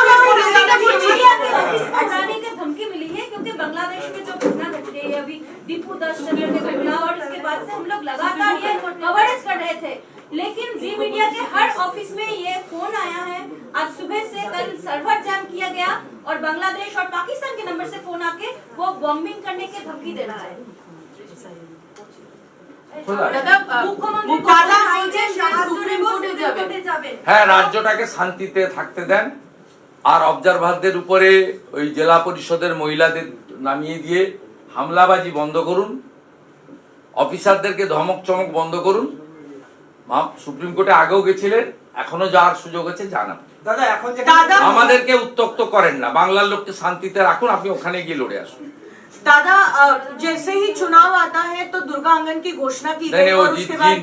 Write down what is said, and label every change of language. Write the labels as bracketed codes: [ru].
[hi] उड़ाने की धमकी मिली है क्योंकि बांग्लादेश में जो घटना घट गई है अभी दीपू दास चंद्र ने घटना, और इसके बाद से हम लोग लगातार ये कवरेज कर रहे थे, लेकिन जी मीडिया के हर ऑफिस में ये फोन आया है। आज सुबह से कल सर्वर जैम किया गया और बांग्लादेश और पाकिस्तान के नंबर से फोन आके वो बॉम्बिंग करने की धमकी दे रहा है। [bn] হ্যাঁ, রাজ্যটাকে শান্তিতে থাকতে দেন আর অবজারভারদের উপরে ওই জেলা পরিষদের মহিলাদের নামিয়ে দিয়ে হামলাবাজি বন্ধ করুন, অফিসারদেরকে ধমক চমক বন্ধ করুন। সুপ্রিম কোর্টে আগেও গেছিলেন, এখনো যাওয়ার সুযোগ আছে জানান। দাদা এখন যে আমাদেরকে উত্তক্ত করেন না, বাংলার লোককে শান্তিতে রাখুন, আপনি ওখানে গিয়ে লড়ে আসুন। [hi] दादा जैसे ही चुनाव आता है तो दुर्गा आंगन की घोषणा की गई और उसके बाद